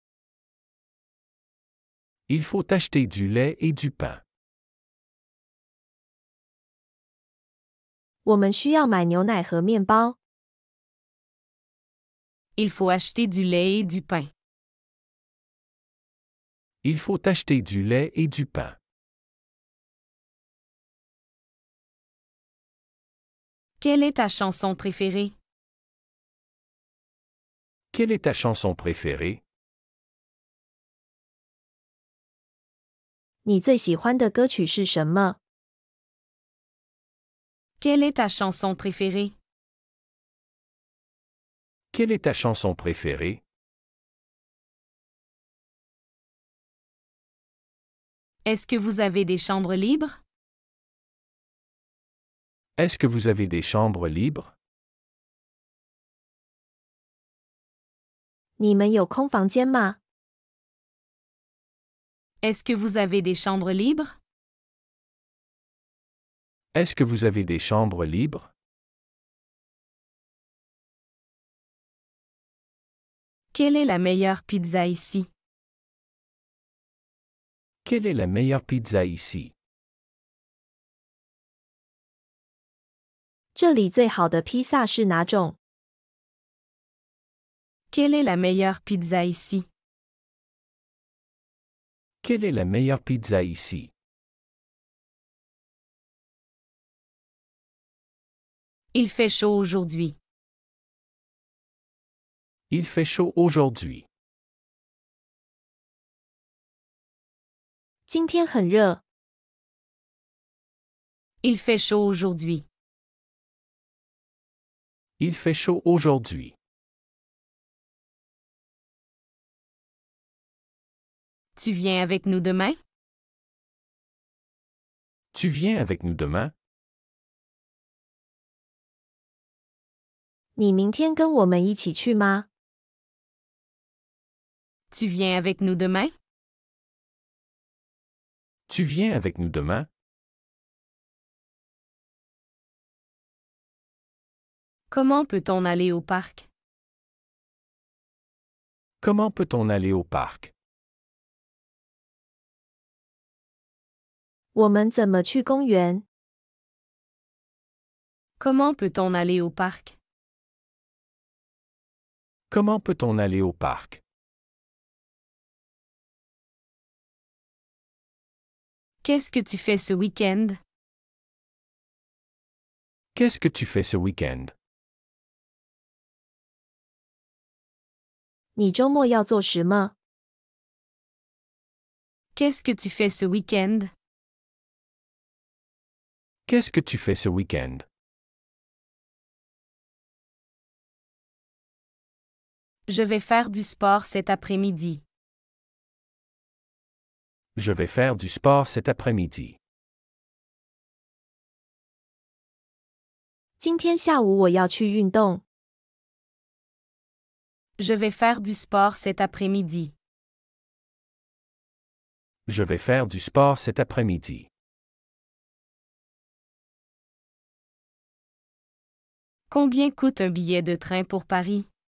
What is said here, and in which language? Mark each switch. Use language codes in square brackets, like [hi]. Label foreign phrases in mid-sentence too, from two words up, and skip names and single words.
[fr] Il faut acheter du lait et du pain. [zh] 我们需要买牛奶和面包。 [fr] Il faut acheter du lait et du pain. Il faut acheter du lait et du pain. Quelle est ta chanson préférée? Quelle est ta chanson préférée? [zh] 你最喜欢的歌曲是什么？ [fr] Quelle est ta chanson préférée? Quelle est ta chanson préférée? Est-ce que vous avez des chambres libres? Est-ce que vous avez des chambres libres? [zh] 你们有空房间吗？ [fr] Est-ce que vous avez des chambres libres? Est-ce que vous avez des chambres libres? Quelle est la meilleure pizza ici? Quelle est la meilleure pizza ici? [zh] 这里最好的披萨是哪种？ [fr] Quelle est la meilleure pizza ici? Quelle est la meilleure pizza ici? Il fait chaud aujourd'hui. Il fait chaud aujourd'hui. [zh] 今天很热。 [fr] Il fait chaud aujourd'hui. Il fait chaud aujourd'hui. Tu viens avec nous demain? Tu viens avec nous demain? [zh] 你明天跟我们一起去吗？ [fr] Tu viens avec nous demain? Tu viens avec nous demain? Comment peut-on aller au parc? Comment peut-on aller au parc? [zh] 我们怎么去公园？ [fr] Comment peut-on aller au parc? Comment peut-on aller au parc? Qu'est-ce que tu fais ce week-end? Qu'est-ce que tu fais ce week-end? [zh] 你周末要做什么？ [fr] Qu'est-ce que tu fais ce week-end? Qu'est-ce que tu fais ce week-end? Je vais faire du sport cet après-midi. Je vais faire du sport cet après-midi. [zh] 今天下午我要去运动。 [fr] Je vais faire du sport cet après-midi. Je vais faire du sport cet après-midi. Combien coûte un billet de train pour Paris?